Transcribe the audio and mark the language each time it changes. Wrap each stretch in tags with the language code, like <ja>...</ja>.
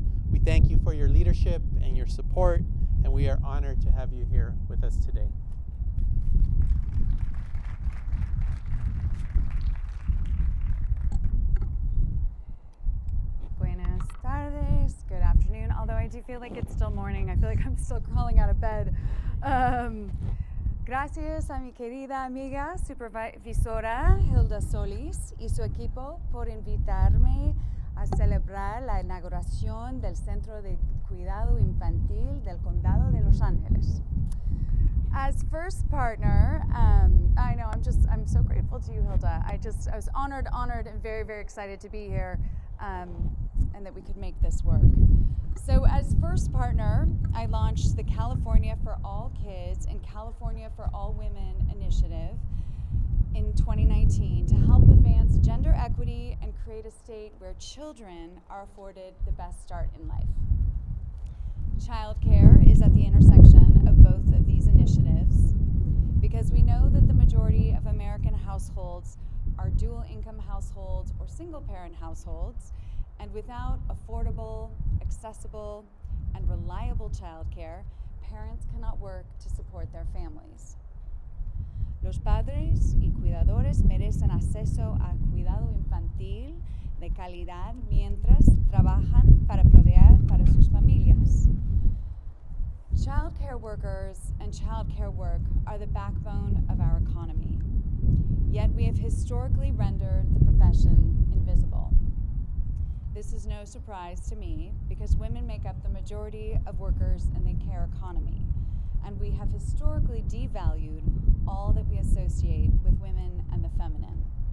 <en>We thank you for your leadership and your support, and we are honored to have you here with us today.</en> <es>Buenas tardes,</es> <en>good afternoon, although I do feel like it's still morning. I feel like I'm still crawling out of bed.</en> <es>Gracias a mi querida amiga supervisora Hilda Solis y su equipo por invitarme a celebrar la inauguración del Centro de Cuidado Infantil del Condado de Los Ángeles.</es> <en>As first partner, I know I'm so grateful to you, Hilda. I was honored, and very, very excited to be here, and that we could make this work. So as first partner, I launched the California for All Kids and California for All Women initiative in 2019 to help advance gender equity and create a state where children are afforded the best start in life. Childcare is at the intersection of both of these initiatives because we know that the majority of American households are dual income households or single parent households, and without affordable, accessible, and reliable childcare, parents cannot work to support their families.</en> <es>Los padres y cuidadores merecen acceso a cuidado infantil de calidad mientras trabajan para proveer para sus familias.</es> <en>Childcare workers and childcare work are the backbone of our economy, yet we have historically rendered the profession invisible. This is no surprise to me because women make up the majority of workers in the care economy, and we have historically devalued all that we associate with women and the feminine.</en>